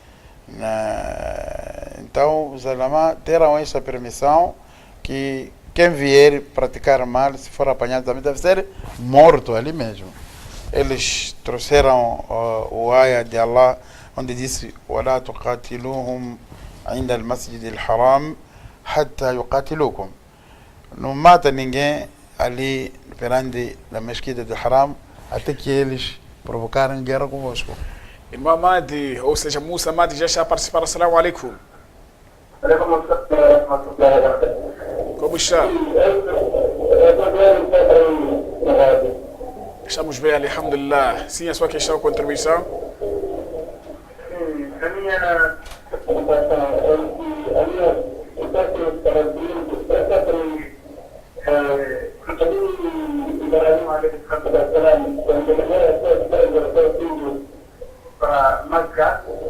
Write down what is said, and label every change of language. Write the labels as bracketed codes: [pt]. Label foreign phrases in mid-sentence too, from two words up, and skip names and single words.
[pt] Então os ulama deram essa permissão que quem vier praticar mal, se for apanhado também deve ser morto ali mesmo. Eles trouxeram o ayah de Allah, onde disse: [ar] وَلَا تُقَاتِلُوهُمْ عِنْدَ الْمَسْجِدِ الْحَرَامِ حَتَّى يُقَاتِلُوكُمْ. [pt] Não mata ninguém ali perante a mesquita do Haram até que eles provocarem guerra convosco. Irmão Madi, ou seja, Musa Madi, já está a participar. [ar] السلام عليكم. [pt] Como está? Estamos bem, alhamdulillah. Sim, a sua questão, contribuição? A minha para Makkah,